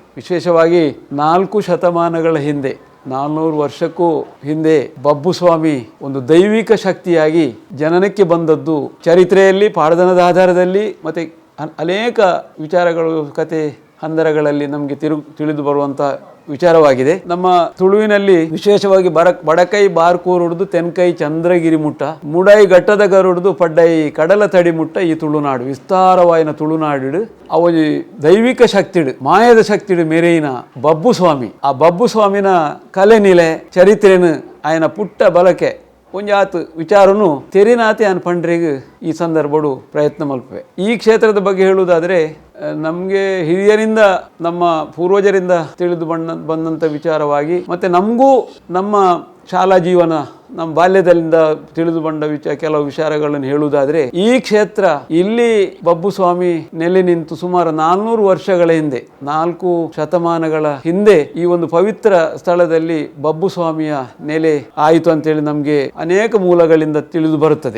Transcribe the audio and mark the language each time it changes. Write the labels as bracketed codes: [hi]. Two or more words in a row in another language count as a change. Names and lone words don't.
[kn] ವಿಶೇಷವಾಗಿ 4 ಶತಮಾನಗಳ ಹಿಂದೆ, 400 ವರ್ಷಕ್ಕೂ ಹಿಂದೆ ಬಬ್ಬು ಸ್ವಾಮಿ ಒಂದು ದೈವಿಕ ಶಕ್ತಿಯಾಗಿ ಜನನಕ್ಕೆ ಬಂದದ್ದು ಚರಿತ್ರೆಯಲ್ಲಿ, ಪಾಡ್ದನದ ಆಧಾರದಲ್ಲಿ ಮತ್ತು ಅನೇಕ ವಿಚಾರಗಳು, ಕತೆ ಹಂದರಗಳಲ್ಲಿ ನಮಗೆ ತಿಳಿದು ಬರುವಂಥ ವಿಚಾರವಾಗಿದೆ. ನಮ್ಮ ತುಳುವಿನಲ್ಲಿ ವಿಶೇಷವಾಗಿ [tcy] ಬಡಕೈ ಬಾರ್ಕೂರುಡ್ದು ತೆನ್ಕೈ ಚಂದ್ರಗಿರಿ ಮುಟ್ಟ ಮುಡೈ ಘಟ್ಟದ ಗರುಡ್ದು ಪಡ್ಡೈ ಕಡಲ ತಡಿ ಮುಟ್ಟ ಈ ತುಳುನಾಡು. ವಿಸ್ತಾರವಾಯಿನ ತುಳುನಾಡು ಅವು ದೈವಿಕ ಶಕ್ತಿಡು, ಮಾಯದ ಶಕ್ತಿಡು ಮೆರೆಯಿನ ಬಬ್ಬು ಸ್ವಾಮಿ. ಆ ಬಬ್ಬು ಸ್ವಾಮಿನ ಕಲೆ ನಿಲೆ ಚರಿತ್ರೆನು ಆಯನ ಪುಟ್ಟ ಬಲಕೆ ಒಂಜಾತು ವಿಚಾರನು ತೆರಿನಾತೆ ಅನ್ ಪಂಡ್ರೆಗೆ ಈ ಸಂದರ್ಭಡು ಪ್ರಯತ್ನ ಮಲ್ಪವೆ. [kn] ಈ ಕ್ಷೇತ್ರದ ಬಗ್ಗೆ ಹೇಳುವುದಾದರೆ, ನಮಗೆ ಹಿರಿಯರಿಂದ, ನಮ್ಮ ಪೂರ್ವಜರಿಂದ ತಿಳಿದು ಬಂದಂಥ ವಿಚಾರವಾಗಿ, ಮತ್ತು ನಮಗೂ ನಮ್ಮ ಶಾಲಾ ಜೀವನ, ನಮ್ಮ ಬಾಲ್ಯದಲ್ಲಿಂದ ತಿಳಿದು ಬಂದ ಕೆಲವು ವಿಚಾರಗಳನ್ನು ಹೇಳುವುದಾದರೆ, ಈ ಕ್ಷೇತ್ರ ಇಲ್ಲಿ ಬಬ್ಬು ಸ್ವಾಮಿ ನೆಲೆ ನಿಂತು ಸುಮಾರು 400 ವರ್ಷಗಳ ಹಿಂದೆ, 4 ಶತಮಾನಗಳ ಹಿಂದೆ ಈ ಒಂದು ಪವಿತ್ರ ಸ್ಥಳದಲ್ಲಿ ಬಬ್ಬು ಸ್ವಾಮಿಯ ನೆಲೆ ಆಯಿತು ಅಂತೇಳಿ ನಮಗೆ ಅನೇಕ ಮೂಲಗಳಿಂದ ತಿಳಿದು ಬರುತ್ತದೆ.